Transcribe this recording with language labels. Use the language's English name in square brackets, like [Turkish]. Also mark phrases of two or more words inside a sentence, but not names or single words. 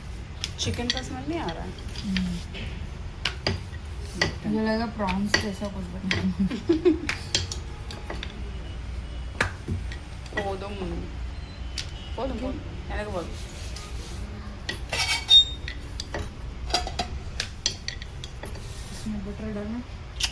[Hindi] चिकन का स्मेल नहीं आ रहा है. मुझे लगा प्रॉन्स जैसा कुछ बना. [Tamil] போதும் போதும் போதும் எனக்கு போதும். [Hindi] इसमें बटर डालना.